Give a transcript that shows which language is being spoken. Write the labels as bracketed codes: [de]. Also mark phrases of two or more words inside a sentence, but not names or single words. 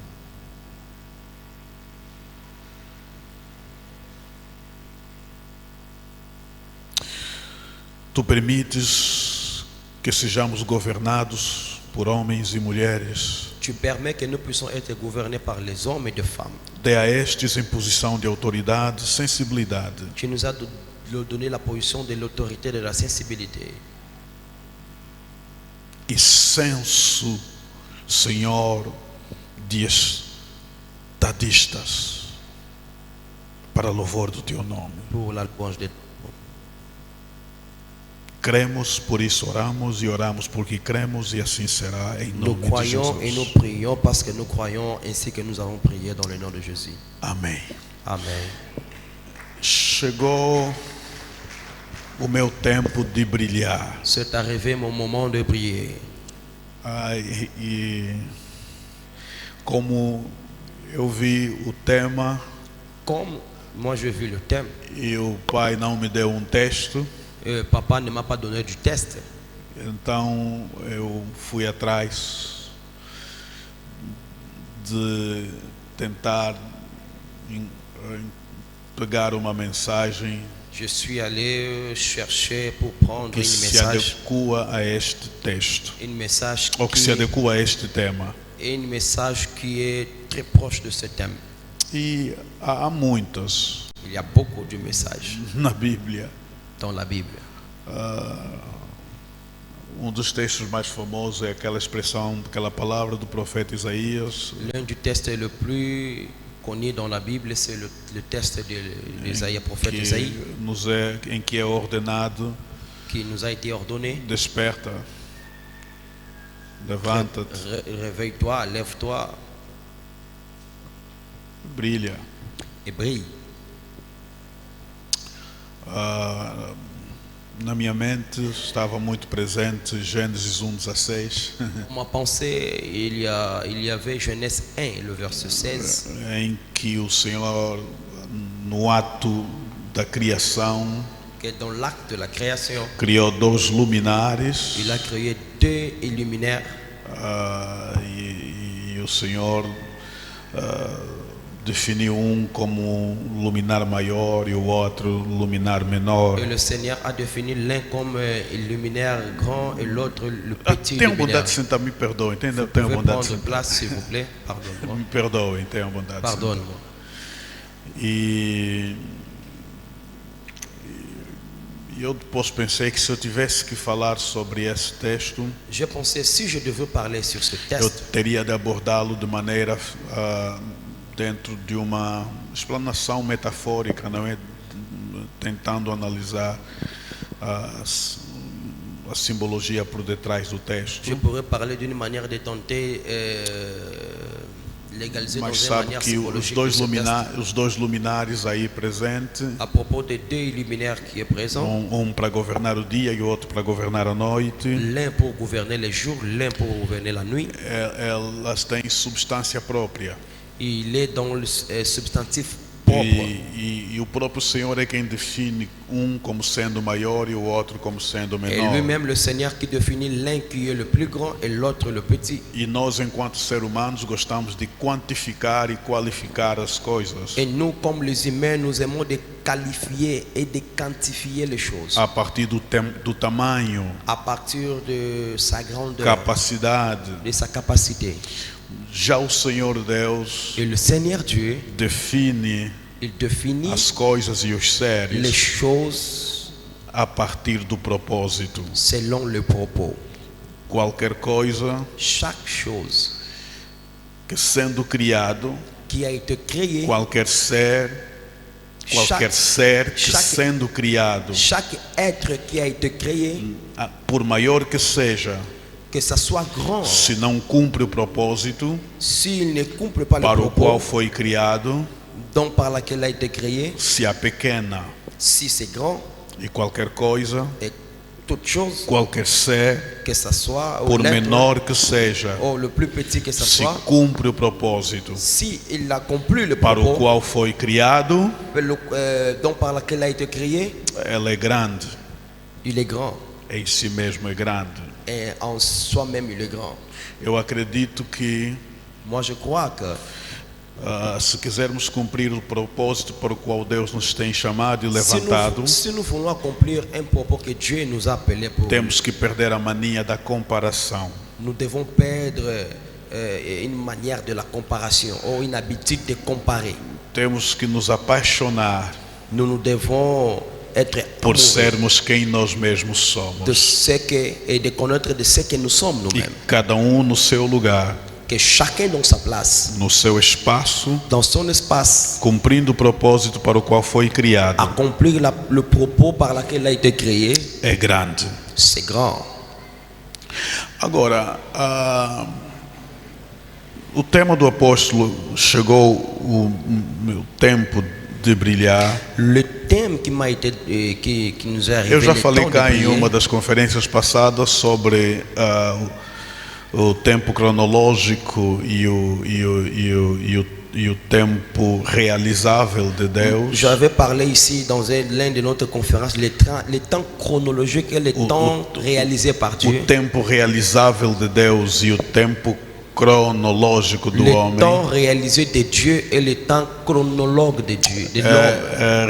[pt] Tu permites que sejamos governados por homens e mulheres. [fr] Tu permets que nous puissions être gouvernés par les hommes et les femmes. [pt] Dê a estes em posição de autoridade, sensibilidade. [fr] Tu nous as donné la position de l'autorité, de la sensibilité. [pt] E senso, Senhor, de estadistas para louvor do Teu nome. [fr] Pour la louange de [pt] Cremos, por isso oramos, e oramos porque cremos, e assim será em [fr] Nous [pt] nome de [fr] croyons et nous [pt] Jesus. [fr] prions parce que nous croyons ainsi que nous avons prié dans le nom de Jésus. [pt] Amém. [fr] Amen. [pt] Chegou o meu tempo de brilhar. [fr] C'est arrivé mon moment de prier. [pt] E como eu vi o tema [fr] Comme moi j'ai vu le thème, [pt] e o pai não me deu um texto, [fr] papa ne m'a pas donné du test. [pt] então eu fui atrás de tentar pegar uma mensagem [fr] Je suis allé chercher pour prendre [pt] que [fr] une [pt] se [fr] message, [pt] adequa a este texto, [fr] une message [pt] ou que se adequa a este tema. [fr] une message qui est très proche de ce thème. [pt] E há muitas [fr] Il y a beaucoup de messages [pt] na Bíblia. [fr] dans la Bible. [pt] Um dos textos mais famosos é aquela expressão, aquela palavra do profeta Isaías, [fr] L'un du texte le plus connu dans la Bible, c'est le texte d'Isaïe, prophète Isaïe, [pt] em que é ordenado: [fr] qui nous a été ordonné. [pt] desperta, levanta-te, [fr] Réveille-toi, lève-toi [pt] brilha. [fr] et brille. [pt] Na minha mente estava muito presente Gênesis 1:16, [fr] Dans ma pensée, il y avait Genèse 1, le verset 16, [pt] em que o Senhor, no ato da criação, [fr] que dans l'acte de la création, [pt] criou dois luminares, [fr] il a créé deux luminaires. [pt] e o Senhor definiu um como um luminar maior e o outro luminar menor. [fr] Et le Seigneur a défini l'un comme un luminaire grand et l'autre le petit [pt] Tenham [fr] luminaire. [pt] bondade de sentar, me perdoem. Tenham [fr] Vous pouvez [pt] bondade de [fr] prendre [pt] sentar. [fr] place, s'il vous plaît. Pardonne-moi. [pt] Me perdoem, tenham bondade de sentar. [fr] Pardonne-moi. [pt] E eu depois pensei que se eu tivesse que falar sobre esse texto, [fr] J'ai pensé, si je devais parler sur ce [pt] eu [fr] texte, [pt] teria de abordá-lo de maneira dentro de uma explanação metafórica, não é? Tentando analisar a simbologia por detrás do texto. [fr] je pourrais parler d'une manière de tenter légaliser dans [pt] Mas [fr] une [pt] sabe [fr] manière [pt] que [fr] psychologique de ce texte. [pt] os dois luminares aí presentes, [fr] À propos des deux luminaires qui est présent, [pt] para governar o dia e o outro para governar a noite, [fr] l'un pour gouverner les jours, l'un pour gouverner la nuit, [pt] elas têm substância própria. [fr] il est dans le substantif propre. [pt] E o próprio Senhor é quem define um como sendo maior e o outro como sendo [fr] Et [pt] menor. [fr] lui-même, le Seigneur, qui définit l'un qui est le plus grand et l'autre le petit. [pt] E nós, enquanto seres humanos, gostamos de quantificar e qualificar as coisas [fr] Et nous, comme les humains, nous aimons de qualifier et de quantifier les choses [pt] a partir do tamanho, [fr] à partir de sa grandeur, [pt] capacidade. [fr] de sa capacité. [pt] Já o Senhor Deus [fr] Et le Seigneur Dieu, [pt] define [fr] il définit [pt] as coisas e os [fr] les [pt] seres [fr] choses [pt] a partir do propósito. [fr] selon le propos. [pt] Qualquer coisa [fr] Chaque chose [pt] que, sendo criado, [fr] qui a été créée, [pt] qualquer ser que [fr] chaque- [pt] sendo criado, [fr] chaque être qui a été créé, [pt] por maior que seja, [fr] que ça soit grand, [pt] se não cumpre o propósito [fr] s'il ne couple pas le [pt] para o qual [fr] propos [pt] foi criado, [fr] dont par laquelle a été créé, [pt] se apequena. [fr] si c'est grand, [pt] E qualquer coisa [fr] et toute chose, [pt] qualquer ser, [fr] que ce soit ou [pt] por [fr] l'être, [pt] menor que seja, [fr] ou le plus petit que ce [pt] se [fr] soit, [pt] cumpre o propósito [fr] si il accomplit le [pt] para o [fr] propos [pt] qual foi criado, [fr] dont par lequel il a été créé, [pt] ela é grande. [fr] il est grand. [pt] Em si mesmo é grande. [fr] Et en soi-même, il est grand. [pt] Eu acredito que [fr] Moi, je crois que [pt] se quisermos cumprir o propósito para o qual Deus nos tem chamado e levantado, [fr] si nous voulons accomplir un propos que Dieu nous a appelé pour, [pt] temos que perder a mania da comparação. [fr] nous devons perdre une manière de la comparaison ou une habitude de comparer. [pt] Temos que nos apaixonar [fr] Nous devons être [pt] por [fr] amoureux [pt] sermos quem nós mesmos [fr] de [pt] somos. [fr] ce que et de connaître de ce que nous sommes [pt] E [fr] nous-mêmes. [pt] cada no seu lugar, [fr] Que chacun dans sa place, [pt] no seu espaço, [fr] dans son espace, [pt] cumprindo o propósito para o qual foi criado, [fr] accomplir le propos par lequel il a été créé, [pt] é grande. [fr] c'est grand. [pt] Agora, o tema do apóstolo chegou o tempo de brilhar. [fr] Le thème qui m'a été qui nous est arrivé, [pt] Eu já [fr] le [pt] falei [fr] temps de [pt] cá em [fr] briller, [pt] uma das conferências passadas sobre o tempo cronológico e o tempo realizável de Deus. [fr] J'avais parlé ici dans l'une de notre conférences les temps chronologiques et les temps réalisés par Dieu. [pt] O tempo realizável de Deus e o tempo cronológico do [fr] Le [pt] homem [fr] temps réalisé de Dieu et le temps chronologue de Dieu. De l'homme.